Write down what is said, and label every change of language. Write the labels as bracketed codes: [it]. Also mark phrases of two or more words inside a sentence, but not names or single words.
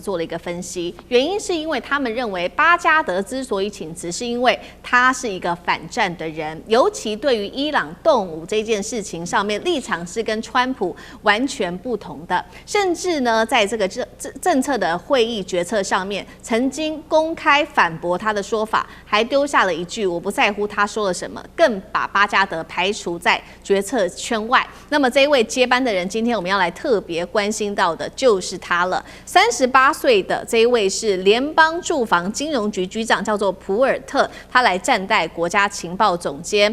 [zh] 做了一個分析，原因是因為他們認為巴加德之所以請辭，是因為他是一個反戰的人，尤其對於伊朗動武這件事情上面立場是跟川普完全不同的，甚至呢，在這個政策的會議決策上面，曾經公開反駁他的說法，還丟下了一句我不在乎他說了什麼，更把巴加德排除在決策圈外。那麼這一位接班的人，今天我們要來特別關心到的就是他了。38歲的這一位是聯邦住房金融局局長，叫做普爾特，他來暫代國家情報總監。